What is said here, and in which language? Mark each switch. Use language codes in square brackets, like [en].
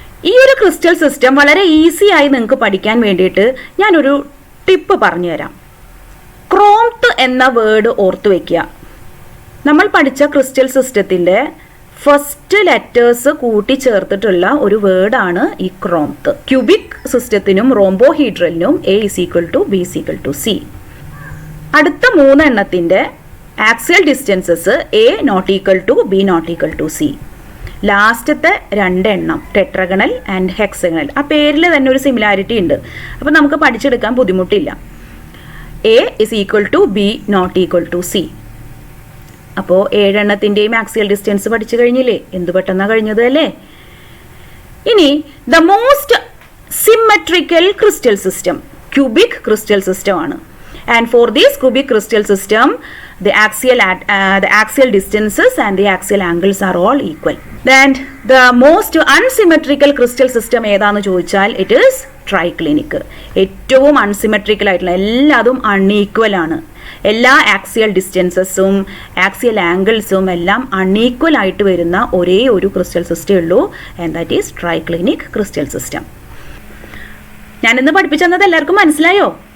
[ml] ഈ ഒരു crystal system വളരെ ഈസി ആയി നിങ്ങൾക്ക് പഠിക്കാൻ വേണ്ടിയിട്ട് ഞാനൊരു ടിപ്പ് പറഞ്ഞുതരാം. ക്രോംത്ത് എന്ന വേർഡ് ഓർത്തു വെക്കുക. നമ്മൾ പഠിച്ച ക്രിസ്റ്റൽ സിസ്റ്റത്തിന്റെ ഫസ്റ്റ് ലെറ്റേഴ്സ് കൂട്ടിച്ചേർത്തിട്ടുള്ള ഒരു വേർഡാണ് ഈ ക്രോംത്ത്. Cubic സിസ്റ്റത്തിനും റോംബോഹീഡ്രലിനും [en] A is equal to B is equal to C. [ml] അടുത്ത 3 എണ്ണത്തിന്റെ axial distances [en] A not equal to B not equal to C. [ml] ലാസ്റ്റത്തെ 2 എണ്ണം ടെട്രഗണൽ ആൻഡ് ഹെക്സഗണൽ. ആ പേരിൽ തന്നെ ഒരു സിമിലാരിറ്റി ഉണ്ട്, അപ്പൊ നമുക്ക് പഠിച്ചെടുക്കാൻ ബുദ്ധിമുട്ടില്ല. [en] A is equal to B not equal to C. [ml] അപ്പോൾ 7 എണ്ണത്തിന്റെയും ആക്സിയൽ ഡിസ്റ്റൻസ് പഠിച്ചു കഴിഞ്ഞില്ലേ? എന്ത് പെട്ടെന്നാ കഴിഞ്ഞത് അല്ലേ? [en] ഇനി the most symmetrical crystal system cubic crystal system ആണ്. And for this cubic crystal system the axial distances and the axial angles are all equal. Then the most unsymmetrical crystal system [ml] ഏതാന്ന് ചോദിച്ചാൽ [en] it is triclinic. [ml] ഏറ്റവും unsymmetrical ആയിട്ടുള്ള എല്ലാതും unequal ആണ്. എല്ലാ axial ഡിസ്റ്റൻസസും axial ആംഗിൾസും എല്ലാം unequal ആയിട്ട് വരുന്ന ഒരേ ഒരു ക്രിസ്റ്റൽ സിസ്റ്റം ഉള്ളൂ, [en] And that is triclinic crystal system. [ml] ഞാനിന്ന് പഠിപ്പിച്ചത് എല്ലാവർക്കും മനസ്സിലായോ?